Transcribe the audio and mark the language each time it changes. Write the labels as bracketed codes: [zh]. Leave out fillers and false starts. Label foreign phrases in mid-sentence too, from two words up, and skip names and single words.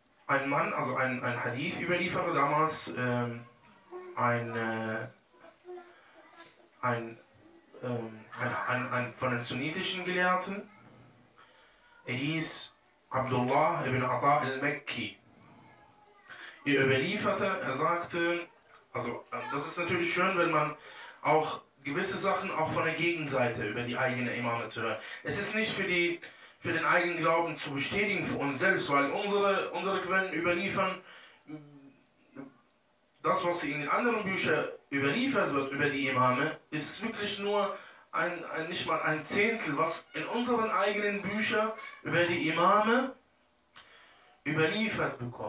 [de] ein Mann, also ein Hadith-Überlieferer, damals von den sunnitischen Gelehrten. Er hieß Abdullah ibn Ata al-Makki. Er überlieferte, er sagte, also das ist natürlich schön, wenn man auch gewisse Sachen auch von der Gegenseite über die eigene Imame zu hören. Es ist nicht für den eigenen Glauben zu bestätigen, für uns selbst, weil unsere Quellen überliefern das, was in den anderen Büchern überliefert wird über die Imame, ist wirklich nur nicht mal ein Zehntel, was in unseren eigenen Büchern über die Imame überliefert bekommen.